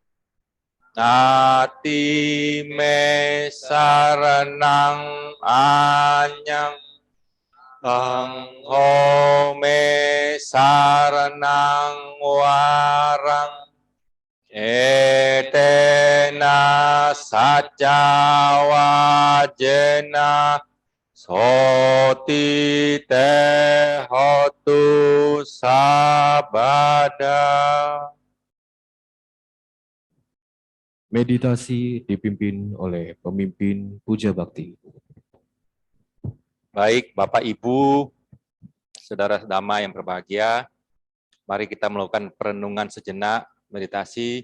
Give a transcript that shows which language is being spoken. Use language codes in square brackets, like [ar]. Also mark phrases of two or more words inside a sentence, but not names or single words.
[pi] Nati me saranang anyang Angho me saranang warang Etena saca wajena Soti te hotu sabada. [id] Meditasi dipimpin oleh pemimpin Puja Bakti. Baik, Bapak Ibu, Saudara Dhamma yang berbahagia, mari kita melakukan perenungan sejenak, meditasi.